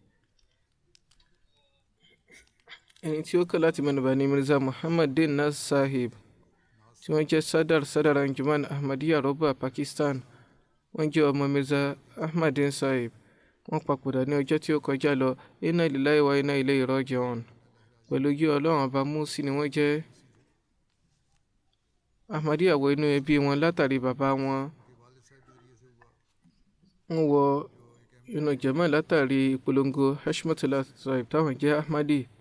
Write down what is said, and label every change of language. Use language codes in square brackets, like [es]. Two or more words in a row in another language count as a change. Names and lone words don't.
[yo] ẹni tí ó kàn láti mẹ́nubà ní Mirza Muhammadin Naz Sahib tí wọ́n jẹ́ Sadar Anjuman Ahmadiyya Roba Pakistan. Wọ́n jẹ́ ọmọ Mirza Ahmadin Sahib. Wọ́n papòdà ní ọjọ́ tí ó kọjá lọ. [ar] إنا لله وإنا إليه راجعون. [yo] Pẹ̀lú yí Ọlọ́run ọba Músí ni wọ́n jẹ́. Ahmadiyya wọ inú ẹbí wọn látàrí bàbá wọn. Wọ́n wọ inú jàmá látàrí ìpolongo Hashmatullah Sahib táwọn jẹ́ Ahmadi.